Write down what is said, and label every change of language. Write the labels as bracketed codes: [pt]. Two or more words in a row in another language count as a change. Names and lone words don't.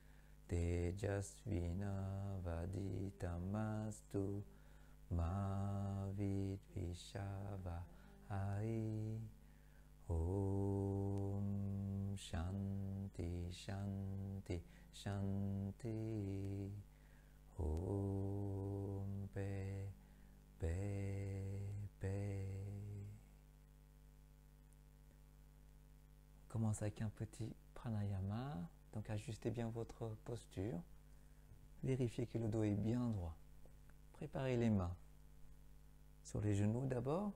[sa] tejasvina vaditamastu, ma vidvishavahai. Om Shanti Shanti, Shanti. [fr] Om Paix, Paix, Paix. On commence avec un petit pranayama. Donc ajustez bien votre posture. Vérifiez que le dos est bien droit. Préparez les mains sur les genoux d'abord.